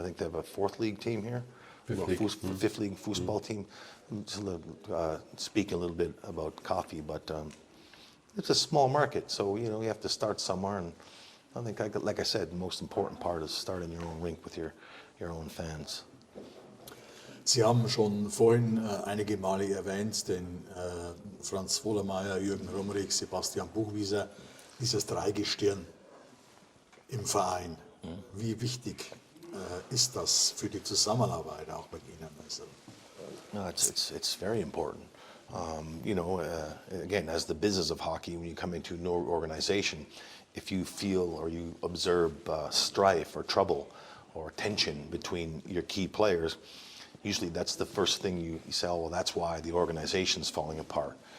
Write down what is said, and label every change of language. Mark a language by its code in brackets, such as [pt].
[en] I think they have a fourth league team here. Fifth league football team. Just speak a little bit about coffee, but it's a small market, so you know you have to start somewhere. And I think, like I said, the most important part is starting your own rink with your own fans. [de] Sie haben schon vorhin einige Male erwähnt, den Franz Wohlermeier, Jürgen Rumrich, Sebastian Buchwieser, dieses Dreigestirn im Verein. Wie wichtig ist das für die Zusammenarbeit auch mit Ihnen? Also, [en] No, it's very important. Again, as the business of hockey, when you come into an organization, if you feel or you observe strife or trouble or tension between your key players, usually that's the first thing you say, oh, well, that's why the organization's falling apart.